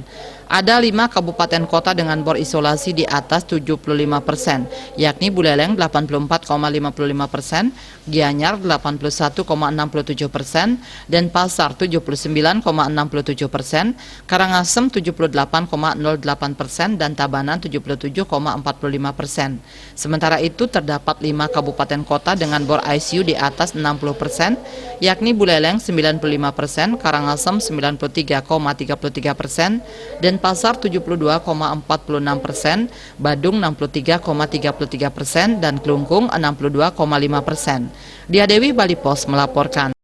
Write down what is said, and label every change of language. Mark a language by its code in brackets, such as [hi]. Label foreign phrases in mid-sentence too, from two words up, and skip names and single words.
[id] Ada 5 kabupaten kota dengan bor isolasi di atas 75%, yakni Buleleng 84,55%, Gianyar 81,67%, Denpasar 79,67%, Karangasem 78,08%, dan Tabanan 77,45%. Sementara itu terdapat 5 kabupaten kota dengan bor ICU di atas 60%, yakni Buleleng 95%, Karangasem 93,33%, Denpasar 72,46%, Badung 63,33%, dan Klungkung 62,5%. Dia Dewi Bali Pos melaporkan.